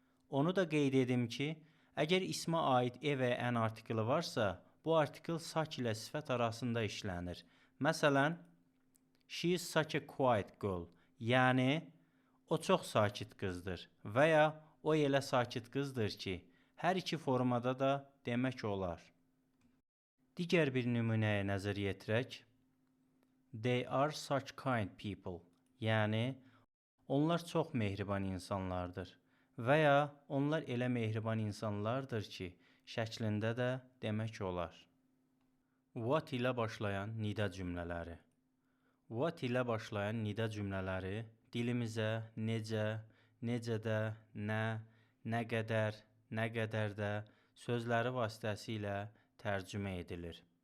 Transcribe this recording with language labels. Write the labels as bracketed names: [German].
[Azerbaijani] Onu da qeyd edim ki, əgər ismə aid e və ən artiklı varsa, bu artikl saç ilə sifət arasında işlənir. Məsələn, [English] She is such a quiet girl. [Azerbaijani] Yəni o çox sakit qızdır və ya o elə sakit qızdır ki, hər iki formada da demək olar. Digər bir nümunəyə nəzər yetirək. [English] They are such kind people. [Azerbaijani] Yəni onlar çox mehriban insanlardır və ya onlar elə mehriban insanlardır ki, şəklində də demək olar. What ilə başlayan nida cümlələri. What ilə başlayan nida cümlələri dilimizə necə, necə də, nə qədər də sözləri vasitəsilə tərcümə edilir.